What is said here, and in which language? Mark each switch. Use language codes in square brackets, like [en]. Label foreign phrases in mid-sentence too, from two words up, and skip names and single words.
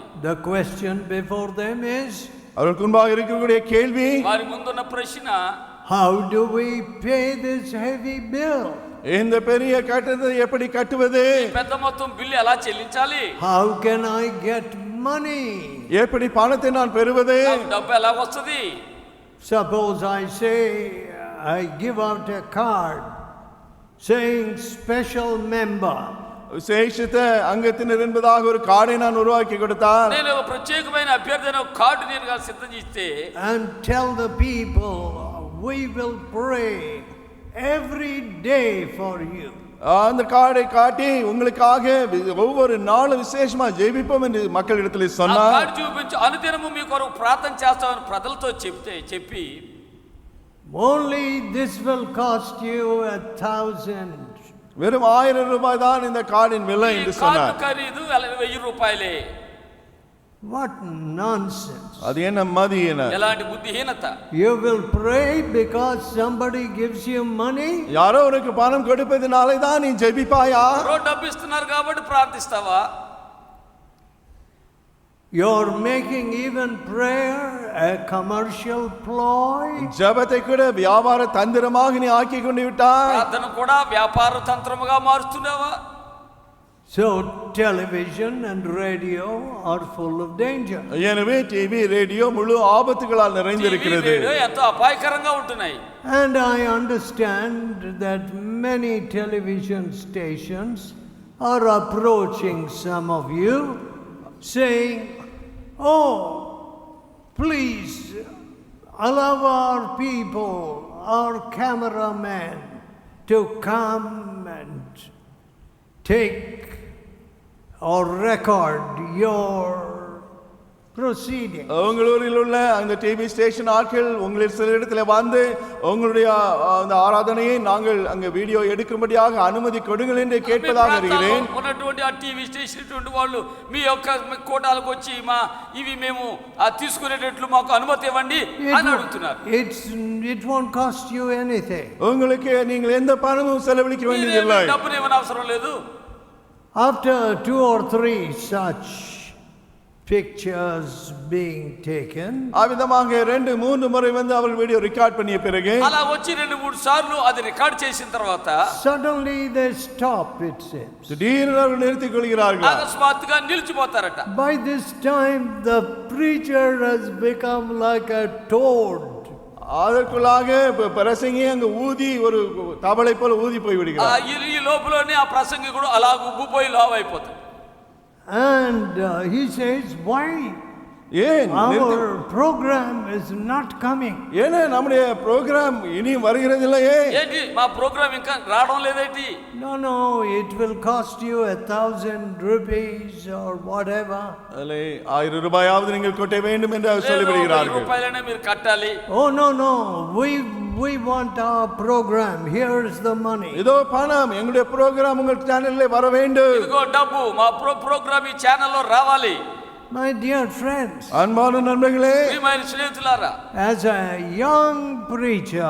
[en] The question before them is, [ta] அவர்களுக்கு முன்பாக இருக்கக்கூடிய கேள்வி, [te] వారి ముందున్న ప్రశ్న, [en] how do we pay this heavy bill? [ta] இந்த பெரிய கட்டணத்தை எப்படி கட்டுவது? [te] పెద్ద మొత్తం బిల్లు ఎలా చెల్లించాలి? [en] How can I get money? [ta] எப்படி பணத்தை நான் பெறுவது? [te] డబ్బు ఎలా వస్తది? [en] Suppose I say, I give out a card saying special member. [ta] விசேஷித்த அங்கத்தினர் என்பதாக ஒரு கார்டை நான் உருவாக்கி கொடுத்தால், [te] నేను ఒక ప్రత్యేకమైన అభ్యర్థన కార్డు నేను సిద్ధం చేస్తే, [en] and tell the people, we will pray every day for you. [ta] அந்த கார்டை காட்டி உங்களுக்காக ஒவ்வொரு நாளும் விசேஷமா ஜெபிப்போம் என்று மக்களிடத்தில் சொன்னார். [te] కార్డు చూపించి అనుదినము మీ కొరకు ప్రార్థన చేస్తామని ప్రజలతో చెప్పి, [en] only this will cost you 1,000. [ta] வெறும் 1000 ரூபாய் தான் இந்த கார்டின் விலை என்று சொன்னார். [te] ఖరీదు 1000 రూపాయలే. [en] What nonsense. [ta] அது என்ன மதியன? [te] ఎలాంటి బుద్ధిహీనత. [en] You will pray because somebody gives you money? [ta] யாரோ உனக்கு பணம் கொடுப்பதினாலே தான் நீ ஜெபிப்பாயா? [te] డబ్బు ఇస్తున్నారు కాబట్టి ప్రార్థిస్తావా? [en] You're making even prayer a commercial ploy. [ta] ஜெபத்தை கூட வியாபார தந்திரமாக நீ ஆக்கி கொண்டு விட்டாய். [te] ప్రార్థన కూడా వ్యాపార తంత్రముగా మారుస్తున్నావా? [en] So television and radio are full of danger. [ta] எனவே [en] TV radio [ta] முழு ஆபத்துகளால் நிறைந்திருக்கிறது. [te] ఎంతో అపాయకరంగా ఉంటున్నాయి. [en] And I understand that many television stations are approaching some of you saying, oh, please allow our people, our cameraman to come and take or record your proceeding. [ta] உங்களூரில் உள்ள அந்த [en] TV station [ta] ஆட்கள் உங்களில் சில இடத்துல வந்து உங்களுடைய அந்த ஆராதனையை நாங்கள் அங்க வீடியோ எடுக்கும்படியாக அனுமதி கொடுங்கள் என்று கேட்பதாக இருக்கிறேன். [te] ఉన్నటువంటి ఆ [en] TV station [te] ఉన్నటువంటి వాళ్ళు మీ యొక్క కోటాలకు వచ్చి ఇవి మేము తీసుకునేటట్లు మాకు అనుమతి ఇవ్వండి అని అడుగుతున్నారు. [en] It won't cost you anything. [ta] உங்களுக்கு நீங்கள் எந்த பணமும் செலவழிக்க வேண்டியதில்லை. [te] డబ్బులు ఏమీ అవసరం లేదు. [en] After 2 or 3 such pictures being taken, [ta] அவிதமாக 2-3 முறை வந்து அவர்கள் [en] video record [ta] பண்ணிய பிறகு, [te] అలా వచ్చి 2-3 సార్లు అది రికార్డ్ చేసిన తర్వాత [en] suddenly they stop, it seems. [ta] திடீரென அவர்கள் நிறுத்திக் கொள்கிறார்கள். [te] అకస్మాత్తుగా నిలిచిపోతారట. [en] By this time the preacher has become like a toad. [ta] அதற்குள்ளாக பிரசங்கி அங்க ஊதி ஒரு தவளை போல ஊதி போய் விடுகிறார். [te] ఈ లోపలనే ఆ ప్రసంగికుడు అలా ఉబ్బిపోయి లావైపోతాడు. [en] And he says, why? [ta] ஏன் [en] Our program is not coming. [ta] ஏன்னா நம்முடைய ப்ரோகிராம் இனி வருகிறது இல்லையே? [te] ఏంటి మా ప్రోగ్రామ్ ఇంకా రావడం లేదేంటి? [en] No, it will cost you 1,000 rupees or whatever. [ta] அல்லே 1000 ரூபாயாவது நீங்கள் கொட்ட வேண்டும் என்று சொல்லிவிடுகிறார்கள். [te] రూపాయలనే మీరు కట్టాలి. [en] Oh no, we want our program. Here is the money. [ta] இதோ பணம், எங்களுடைய ப்ரோகிராம் உங்கள் சேனல்ல வர வேண்டும். [te] ఇదిగో డబ్బు, మా ప్రోగ్రామ్ ఈ ఛానల్లో రావాలి. [en] My dear friends, [ta] அன்பான நண்பர்களே, [te] ప్రియమైన స్నేహితులారా, [en] as a young preacher,